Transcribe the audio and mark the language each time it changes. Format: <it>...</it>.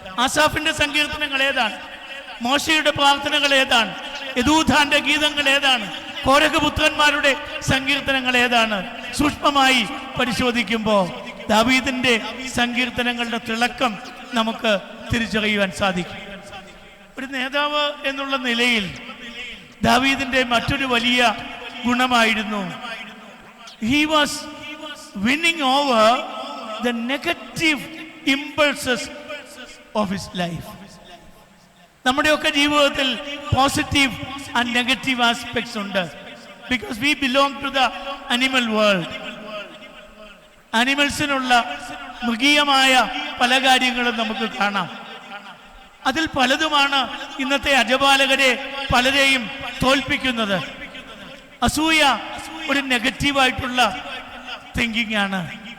<ml>ആസാഫിന്റെ സങ്കീർത്തനങ്ങൾ ഏതാണ്? മോശയുടെ പ്രാർത്ഥനകൾ ഏതാണ്? യദൂഥാന്റെ ഗീതങ്ങൾ ഏതാണ്? കോരഹപുത്രന്മാരുടെ സങ്കീർത്തനങ്ങൾ ഏതാണ്? സൂക്ഷ്മമായി പരിശോധിക്കുമ്പോൾ ദാവീദിന്റെ സങ്കീർത്തനങ്ങളുടെ തിളക്കം നമുക്ക് തിരിച്ചറിയുവാൻ സാധിക്കും. ഒരു നേതാവ് എന്നുള്ള നിലയിൽ ദാവീദിന്റെ മറ്റൊരു വലിയ ഗുണമായിരുന്നു,</ml> <en>he was winning over the negative impulses of his life.</en> <ml>നമ്മുടെയൊക്കെ ജീവിതത്തിൽ പോസിറ്റീവ് ആൻഡ് നെഗറ്റീവ് ആസ്പെക്ട്സ് ഉണ്ട്.</ml> <en>because we belong to the animal world.</en> <ml>അനിമൽസിനുള്ള മൃഗീയമായ പല കാര്യങ്ങളും നമുക്ക് കാണാം. അതിൽ പലതുമാണ് ഇന്നത്തെ അജപാലകരെ പലരെയും തോൽപ്പിക്കുന്നത്. അസൂയ ഒരു നെഗറ്റീവായിട്ടുള്ള തിങ്കിങ് ആണ്.</ml>